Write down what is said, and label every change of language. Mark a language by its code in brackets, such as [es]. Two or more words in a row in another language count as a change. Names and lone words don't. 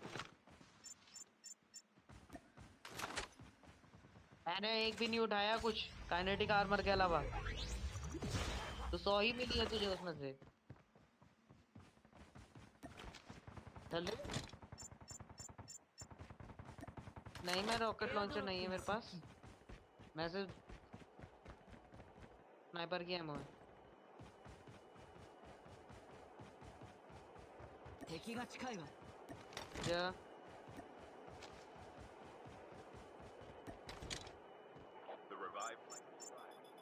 [hi] मैंने एक भी नहीं उठाया कुछ [en] kinetic armor [hi] के अलावा। तो 100 ही मिली है तुझे उसमें से। चल ले। नहीं, मैं रॉकेट [ja] エアド [hi] लॉन्चर [ja] ロッ [hi] नहीं है [ja] プが [hi] मेरे [ja] 接 [hi] पास। [ja] 近。 [hi] मैं सिर्फ स्नाइपर की एमो है। [ja] 敵が近いわ。 [hi] जा। [en] The revived flight will arrive.